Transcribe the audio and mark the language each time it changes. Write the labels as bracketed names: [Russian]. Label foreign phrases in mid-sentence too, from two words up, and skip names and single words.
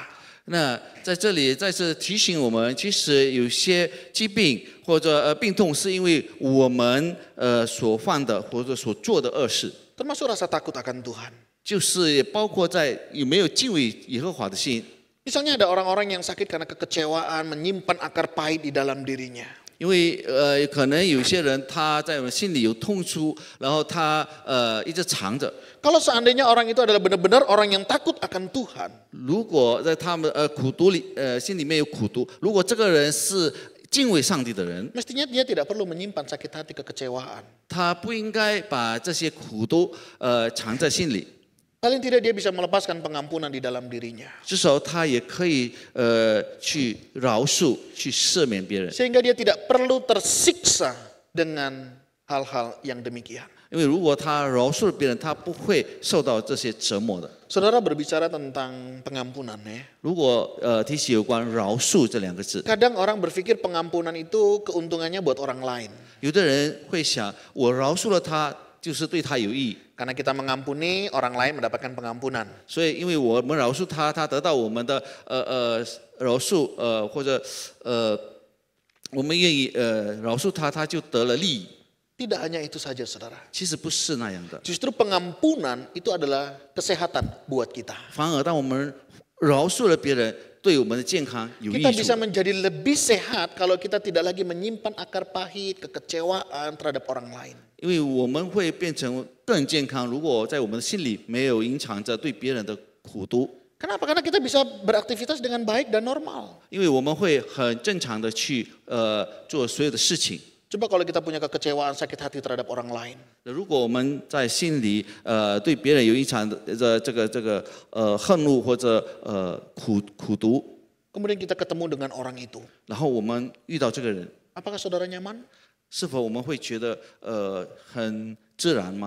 [Chinese] 那在这里再次提醒我们，其实有些疾病或者病痛，是因为我们所犯的或者所做的恶事， [Indonesian] Termasuk rasa takut akan Tuhan. [Chinese] 就是也包括在有没有敬畏耶和华的心。 [Indonesian] Misalnya ada orang-orang yang sakit karena kekecewaan, menyimpan akar pahit di dalam dirinya. [Chinese] 因为可能有些人他在我们心里有痛处，然后他一直藏着。 [Indonesian] Kalau seandainya orang itu adalah benar-benar orang yang takut akan Tuhan, [Chinese] 如果在他们苦毒里心里面有苦毒，如果这个人是敬畏上帝的人， [Indonesian] mestinya dia tidak perlu menyimpan sakit hati kekecewaan. [Chinese] 他不应该把这些苦毒藏在心里。 [Indonesian] Paling tidak dia bisa melepaskan pengampunan di dalam dirinya. [Chinese] 至少他也可以去饶恕、去赦免别人。 [Indonesian] Sehingga dia tidak perlu tersiksa dengan hal-hal yang demikian. [Chinese] 因为如果他饶恕了别人，他不会受到这些折磨的。 [Indonesian] Saudara berbicara tentang pengampunan ya. [Chinese] 如果提起有关饶恕这两个字， [Indonesian] Kadang orang berpikir pengampunan itu keuntungannya buat orang lain. [Chinese] 有的人会想，我饶恕了他，就是对他有益。 [Indonesian] Karena kita mengampuni, orang lain mendapatkan pengampunan. [Chinese] 所以，因为我们饶恕他，他得到我们的饶恕，或者我们愿意饶恕他，他就得了利益。 [Indonesian] Tidak hanya itu saja saudara. [Chinese] 其实不是那样的， [Indonesian] Justru pengampunan itu adalah kesehatan buat kita. [Chinese] 反而当我们饶恕了别人，对我们的健康有益 [Indonesian] Kita bisa [Chinese] 处。 [Indonesian] menjadi lebih sehat kalau kita tidak lagi menyimpan akar pahit, kekecewaan terhadap orang lain. [Chinese] 因为我们会变成更健康，如果在我们的心里没有隐藏着对别人的苦毒， [Indonesian] Kenapa? Karena kita bisa beraktivitas dengan baik dan normal. [Chinese] 因为我们会很正常的去做所有的事情。 [Indonesian] Coba kalau kita punya kekecewaan, sakit hati terhadap orang lain. [Chinese] 如果我们在心里对别人有一场的这个恨怒或者苦毒， [Indonesian] Kemudian kita ketemu dengan orang itu. [Chinese] 然后我们遇到这个人， [Indonesian] Apakah saudara nyaman? [Chinese] 是否我们会觉得很自然吗？